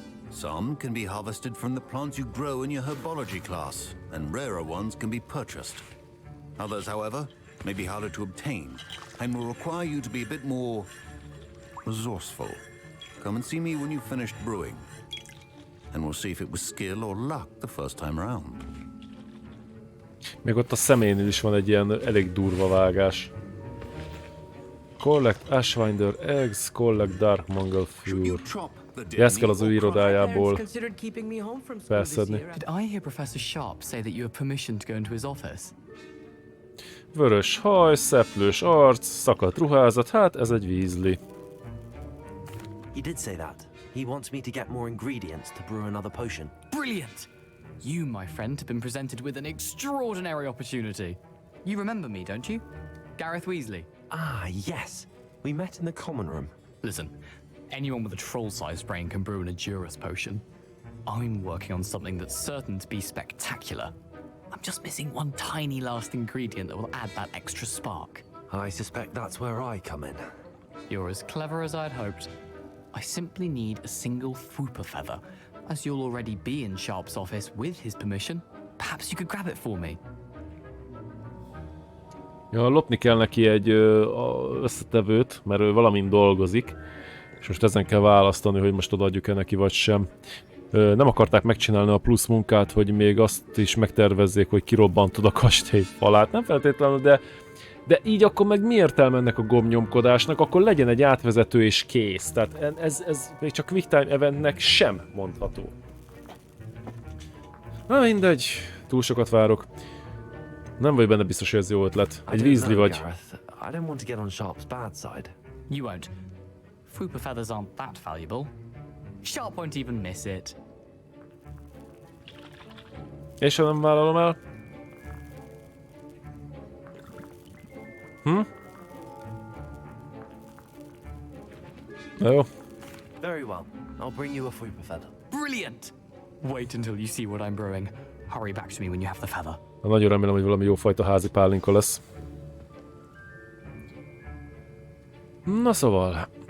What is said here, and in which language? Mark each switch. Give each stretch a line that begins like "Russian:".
English: Some can be harvested from the plants you grow in your herbology class, and rarer ones can be purchased. Others, however, may be harder to obtain, and will require you to be a bit more resourceful. Come and see me when you've finished brewing, and we'll see if it was skill or luck the first time around.
Hungarian: Még ott a személynél is van egy ilyen elég durva vágás.
English: Collect Ashwinder eggs, collect Dark Mongol Fur.
Hungarian: Ezt kell az ő irodájából felszedni.
English: Did I hear Professor Sharp say that you have permission to go into his office?
Hungarian: Vörös haj, szeplős arc, szakadt ruházat, hát ez egy Weasley.
English: He did say that. He wants me to get more ingredients to brew another potion. Brilliant! You, my friend, have been presented with an extraordinary opportunity. You remember me, don't you? Gareth Weasley. Ah, yes. We met in the common room. Listen, anyone with a troll-sized brain can brew an Edurus potion. I'm working on something that's certain to be spectacular. I'm just missing one tiny last ingredient that will add that extra spark. I suspect that's where I come in. You're as clever as I'd hoped. I simply need a single Fwooper feather. As you'll already be in Sharp's office with his permission, perhaps you could grab it for me.
Hungarian: Ja, lopni kell neki egy összetevőt, mert ő valamin dolgozik, és most ezen kell választani, hogy most odaadjuk-e neki vagy sem. Nem akarták megcsinálni a plusz munkát, hogy még azt is megtervezzék, hogy kirobbantod a kastély falát. Nem feltétlenül, de így akkor meg mi értelme ennek a gombnyomkodásnak? Akkor legyen egy átvezető és kész. Tehát ez még csak Quick Time Eventnek sem mondható. Na mindegy, túl sokat várok. Nem vagy benne biztos, hogy ez jó ötlet. Egy Weasley vagy.
English: I don't want to get on Sharp's bad side. You won't. Fwooper feathers aren't that valuable. Sharp won't even miss it.
Hungarian: És ha nem vállalom el? Na jó.
English: Very well. I'll bring you a Fwooper feather. Brilliant! Wait until you see what I'm brewing. Hurry back to me when you have the feather.
Hungarian: Nagyon remélem, hogy valami jófajta házi pálinka lesz. Na szóval.